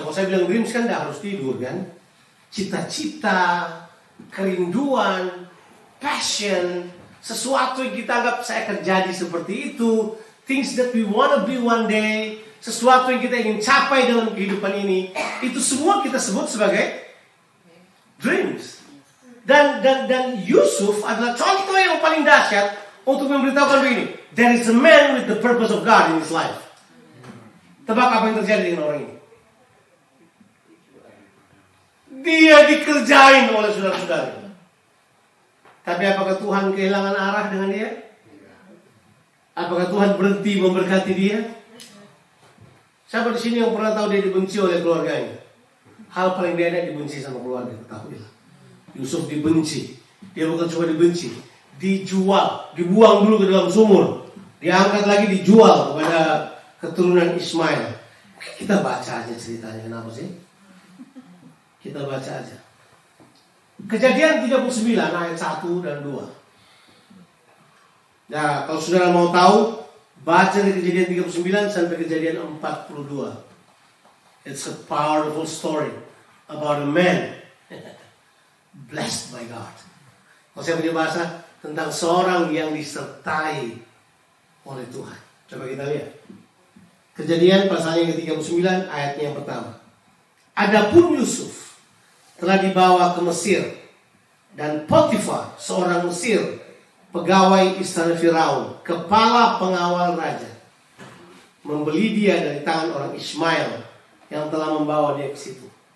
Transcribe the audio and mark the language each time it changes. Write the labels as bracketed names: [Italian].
[Indonesian] Kalau saya bilang dreams kan tidak harus tidur kan. Cita-cita, kerinduan, passion, sesuatu yang kita anggap saya akan jadi seperti itu. [English] Things that we want to be one day, [Indonesian] sesuatu yang kita ingin capai dalam kehidupan ini, itu semua kita sebut sebagai dreams. Dan Yusuf adalah contoh yang paling dahsyat untuk memberitahukan begini. [English] There is a man with the purpose of God in his life. [Indonesian] Tebak apa yang terjadi dengan orang ini? Dia dikerjain oleh saudara-saudara. Tapi apakah Tuhan kehilangan arah dengan dia? Apakah Tuhan berhenti memberkati dia? Siapa di sini yang pernah tahu dia dibenci oleh keluarganya? Hal paling dia dibenci sama keluarga, ketahuilah. Yusuf dibenci. Dia bukan cuma dibenci, dijual, dibuang dulu ke dalam sumur, diangkat lagi dijual kepada keturunan Ismail. Kita baca aja ceritanya, kenapa sih? Kita baca aja. Kejadian 39 ayat 1 dan 2. Nah, kalau saudara mau tahu, baca dari kejadian 39 sampai kejadian 42. [English] It's a powerful story about a man blessed by God. [Indonesian] Kalau saya punya bahasa tentang seorang yang disertai oleh Tuhan. Coba kita lihat. Kejadian pasal yang ke-39 ayatnya yang pertama. Adapun Yusuf telah dibawa ke Mesir, dan Potifar, seorang Mesir, pegawai istana Firaun, kepala pengawal raja, membeli dia dari tangan orang Ismail yang telah membawa dia ke situ.